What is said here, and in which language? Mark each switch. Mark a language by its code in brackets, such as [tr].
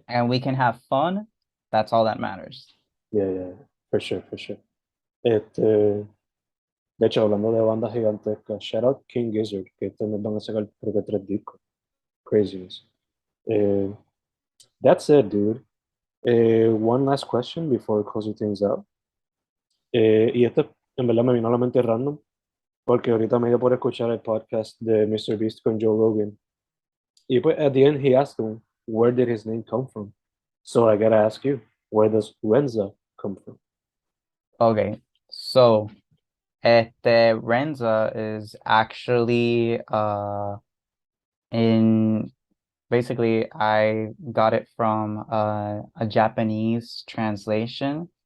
[en] and we can have fun, that's all that matters. yeah, yeah, for sure, for sure. [es] De hecho, hablando de bandas gigantescas, [en] shout out [es] King Gizzard, que este mes van a sacar creo que 3 discos. [en] Craziness. Eh, that's it, dude. One last question before closing things out. [es] Y esto en verdad me vino a la mente random, porque ahorita me dio por escuchar el podcast de Mr. Beast con Joe Rogan. Y pues [en] at the end he asked him, where did his name come from? So I gotta ask you, where does Renza come from? Okay, so Renza is actually in basically I got it from a Japanese translation